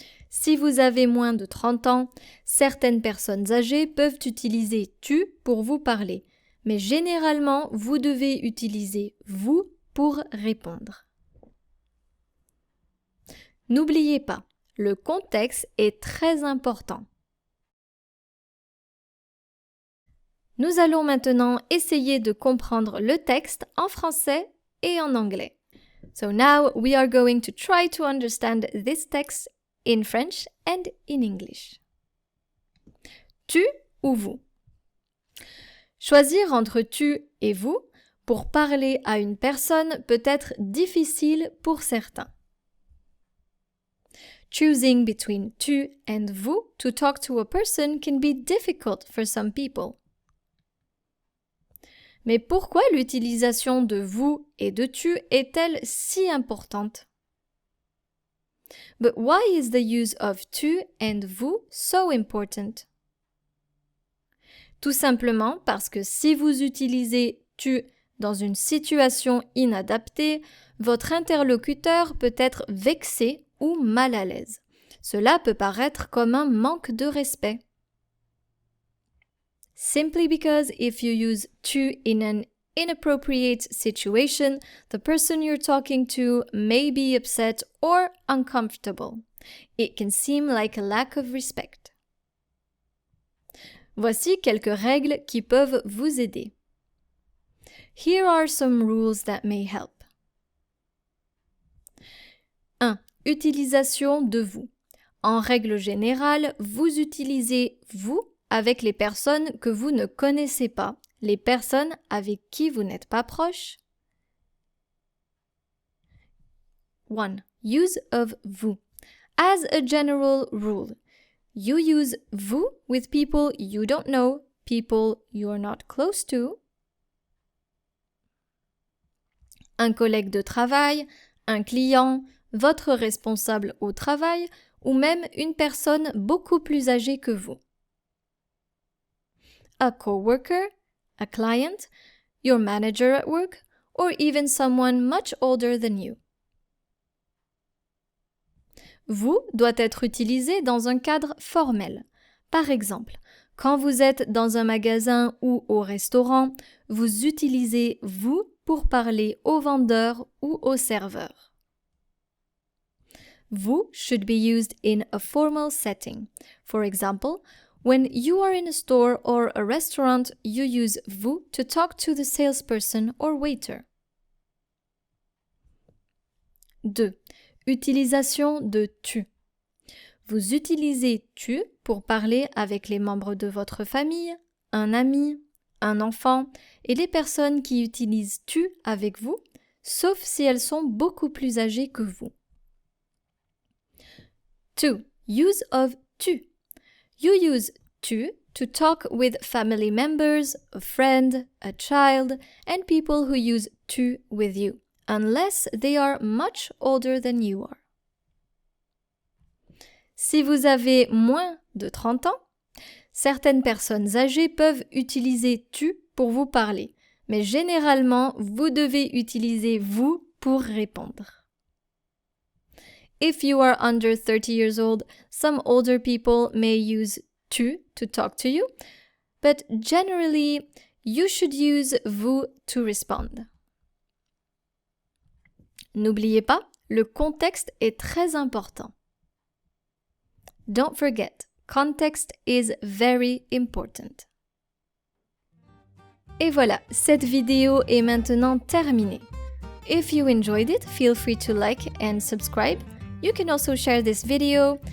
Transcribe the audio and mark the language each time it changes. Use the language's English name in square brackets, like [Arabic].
[French] Si vous avez moins de 30 ans, certaines personnes âgées peuvent utiliser tu pour vous parler, mais généralement, vous devez utiliser vous pour répondre. N'oubliez pas, le contexte est très important. Nous allons maintenant essayer de comprendre le texte en français et en anglais. [English] So now we are going to try to understand this text in French and in English. [French] Tu ou vous. Choisir entre tu et vous pour parler à une personne peut être difficile pour certains. [English] Choosing between tu and vous to talk to a person can be difficult for some people. [French] Mais pourquoi l'utilisation de vous et de tu est-elle si importante? [English] But why is the use of tu and vous so important? [French] Tout simplement parce que si vous utilisez tu dans une situation inadaptée, votre interlocuteur peut être vexé ou mal à l'aise. Cela peut paraître comme un manque de respect. [English] Simply because if you use tu in an inappropriate situation, the person you're talking to may be upset or uncomfortable. It can seem like a lack of respect. [French] Voici quelques règles qui peuvent vous aider. [English] Here are some rules that may help. [French] 1. Utilisation de vous. En règle générale, vous utilisez vous avec les personnes que vous ne connaissez pas, les personnes avec qui vous n'êtes pas proche. [English] 1. Use of vous. As a general rule, you use vous with people you don't know, people you're not close to. [French] Un collègue de travail, un client, votre responsable au travail ou même une personne beaucoup plus âgée que vous. [English] A coworker, a client, your manager at work, or even someone much older than you. [French] Vous doit être utilisé dans un cadre formel. Par exemple, quand vous êtes dans un magasin ou au restaurant, vous utilisez vous pour parler au vendeur ou au serveur. [English] Vous should be used in a formal setting. For example, when you are in a store or a restaurant, you use vous to talk to the salesperson or waiter. [French] 2. Utilisation de tu. Vous utilisez tu pour parler avec les membres de votre famille, un ami, un enfant et les personnes qui utilisent tu avec vous, sauf si elles sont beaucoup plus âgées que vous. [English] 2. Use of tu. You use tu to talk with family members, a friend, a child, and people who use tu with you, unless they are much older than you are. [French] Si vous avez moins de 30 ans, certaines personnes âgées peuvent utiliser tu pour vous parler, mais généralement, vous devez utiliser vous pour répondre. [English] If you are under 30 years old, some older people may use tu to talk to you, but generally, you should use vous to respond. [French] N'oubliez pas, le contexte est très important. [English] Don't forget, context is very important. [French] Et voilà, cette vidéo est maintenant terminée. [English] If you enjoyed it, feel free to like and subscribe. You can also share this video.